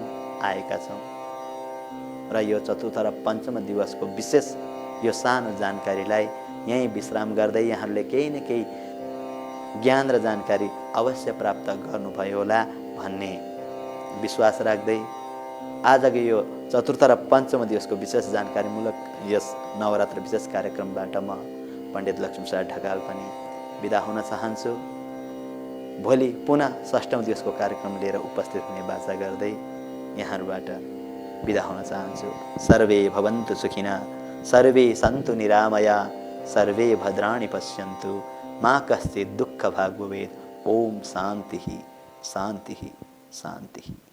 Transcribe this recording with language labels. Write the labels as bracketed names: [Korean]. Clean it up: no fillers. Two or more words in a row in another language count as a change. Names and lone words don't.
[Nepali] आएका छौँ र यो चतुर्थ र पञ्चम दिवसको विशेष यो सानो जानकारीलाई यहीँ विश्राम गर्दै यहाँहरूले केही न केही ज्ञान र जानकारी अवश्य प्राप्त गर्नुभयो होला भन्ने विश्वास राख्दै आजको यो चतुर्थ र पञ्चम दिवसको विशेष जानकारीमूलक यस नवरात्र विशेष कार्यक्रमबाट म पण्डित लक्ष्मीप्रसाद ढकाल पनि बिदा हुन चाहन्छु। भोलि पुनः षष्ठौं दिवसको कार्यक्रम लिएर उपस्थित हुने बाचा गर्दै यहाँहरूबाट बिदा हुन चाहन्छु। [Sanskrit] सर्वे भवन्तु सुखिनः, सर्वे सन्तु निरामया, सर्वे भद्राणि पश्यन्तु, मा कश्चित् दुःखभाग् भवेत्। ओम शान्तिः शान्तिः शान्तिः।